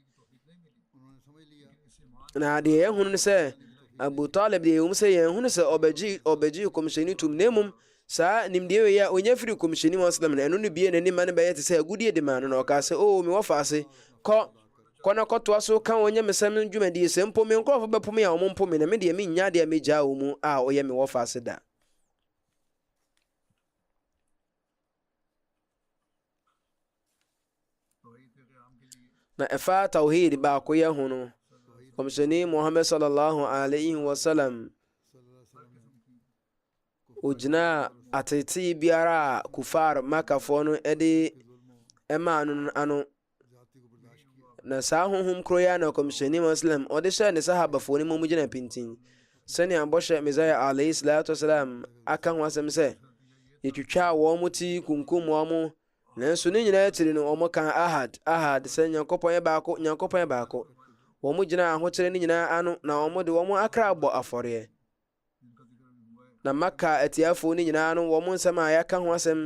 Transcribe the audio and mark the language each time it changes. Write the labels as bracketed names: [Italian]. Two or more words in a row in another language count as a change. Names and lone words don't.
[Akan] na deɛ yɛhunu no sɛ Abu Talib deɛ yɛhunu sɛ yɛhunu sɛ ɔbɛgye kɔmhyɛni tom na mmom saa nimdeɛ wei a ɔnya firi kɔmhyɛni Muslim na ɛno no bie n'anim ma no bɛyɛ te sɛ agudie de ma no na ɔkaa sɛ o me wɔfa ase kɔ na kɔtoa so ka wɔnyɛ mesɛm dwumadie sɛ mpo me nkurɔfo bɛpo me a ɔmo mpo me na me deɛ mennya deɛ megyaa wo mu a ɔyɛ me wɔfa ase da. na ɛfa tawhid baako yɛ ho no kɔmhyɛni Muhammad [Arabic] صلى الله عليه وسلم [Akan] ogyina atete biara a kufar makafoɔ no ɛde ɛmaa no ano na saa honhom koro ya na kɔmhyɛni Muslim ɔde hyɛ ne sahabafoɔ no mu gyina pintin sɛnea bɔhyɛ Mesaia [Arabic] عليه الصلاة والسلام [Akan] aka ho asɛm sɛ yɛtwitwaa wɔn mo ti kunkum wɔn mo nanso ne nyinaa akyiri no wɔn ka ahad sɛ Nyankopɔn yɛ baako wɔn mo gyina ahokyere no nyinaa ano na wɔn de wɔn akra bɔ afɔreɛ na Maka atiafoɔ no nyinaa no wɔn nsɛm a yɛaka ho asɛm